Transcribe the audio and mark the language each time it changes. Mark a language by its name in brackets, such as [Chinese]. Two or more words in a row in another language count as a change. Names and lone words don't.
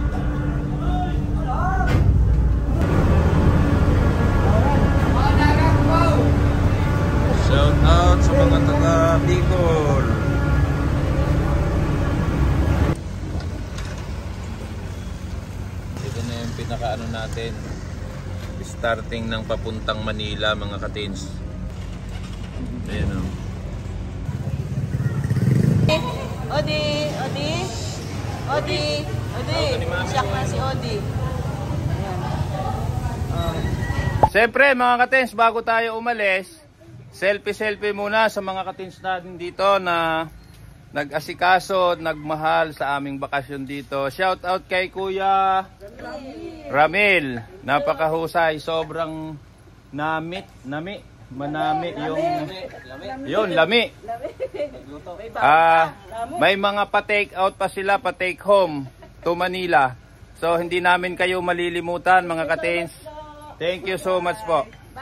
[English] Shout out [Filipino] sa mga taga Bicol. Ito na yung pinakaano natin. Starting ng papuntang Manila, mga ka-teens. Ayan o. Odi! Odi! Odi! Odi! Siyak na si Odi. Siyempre mga ka-teens, bago tayo umalis, selfie muna sa mga ka-teens natin dito na nag-asikaso at nagmahal sa aming bakasyon dito. [English] Shout out [Filipino] kay Kuya Ramil. Napakahusay, sobrang manami yung lami. May mga pa-take out pa sila, pa- [English] take home to [Filipino] Manila. So hindi namin kayo malilimutan mga ka-teens. [English] Thank you so much po.